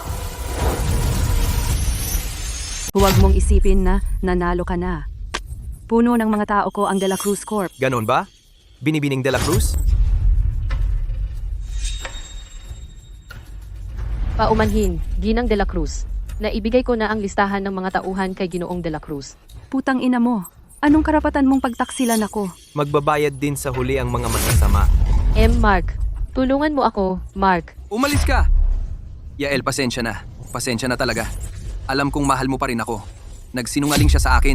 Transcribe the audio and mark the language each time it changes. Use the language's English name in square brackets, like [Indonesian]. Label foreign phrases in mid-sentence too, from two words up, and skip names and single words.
[Filipino] Huwag mong isipin na nanalo ka na. Puno ng mga tao ko ang De La Cruz Corp. Ganon ba? Binibining De La Cruz? Paumanhin, Ginang de la Cruz. Naibigay ko na ang listahan ng mga tauhan kay Ginoong de la Cruz. Putang ina mo. Anong karapatan mong pagtaksilan ako? Magbabayad din sa huli ang mga masasama. Mark. Tulungan mo ako, Mark. Umalis ka! Yael, pasensya na. Pasensya na talaga. Alam kong mahal mo pa rin ako. Nagsinungaling siya sa akin.